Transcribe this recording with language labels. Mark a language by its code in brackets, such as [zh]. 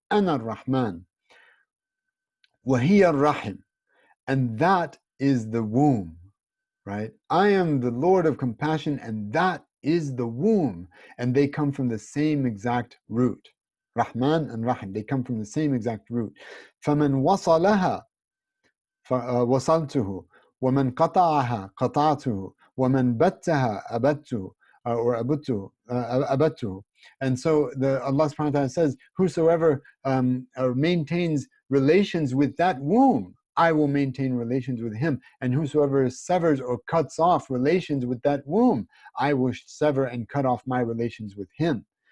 [ar] Ana al-Raḥmān. وَهِيَ الرَّحِمْ. [en] And that is the womb, right? I am the Lord of compassion, and that is the womb. And they come from the same exact root. Rahman and Rahim, they come from the same exact root. [ar] فَمَنْ وَصَلَهَا وَصَلْتُهُ وَمَنْ قَطَعَهَا قَطَعْتُهُ وَمَنْ بَتَّهَا أَبَتْتُهُ or abatu. [en] And so Allah subhanahu wa ta'ala says, whosoever maintains relations with that womb, I will maintain relations with him. And whosoever severs or cuts off relations with that womb, I will sever and cut off my relations with him.